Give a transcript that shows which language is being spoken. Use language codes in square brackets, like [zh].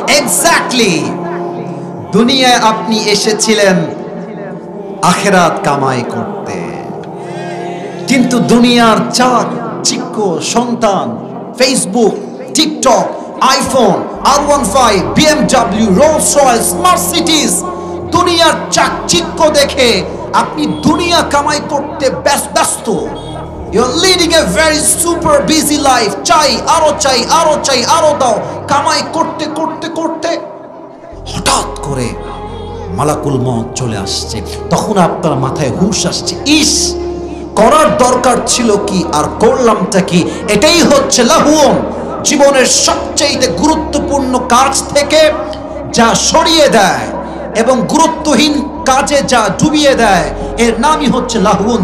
[bn] Exactly, দুনিয়ায় আপনি এসেছিলেন আখিরাত কামাই করতে, কিন্তু দুনিয়ার চাকচিক্য সন্তান, Facebook, TikTok, iPhone, R15, BMW, Rolls Royce, Mercedes, দুনিয়ার চাকচিক্য দেখে আপনি দুনিয়া কামাই করতে ব্যস্ত। [en] You're leading a very super busy life. [bn] চাই, আরো দাও। কামাই করতে করতে করতে হঠাৎ করে মালাকুল মউত চলে আসছে। তখন আপনার মাথায় হুঁশ আসছে, ইস করার দরকার ছিল কি আর করলামটা কি। এটাই হচ্ছে লাহুন। জীবনের সবচেয়ে গুরুত্বপূর্ণ কাজ থেকে যা সরিয়ে দেয় এবং গুরুত্বহীন কাজে যা ডুবিয়ে দেয়, এর নামই হচ্ছে লাহুন।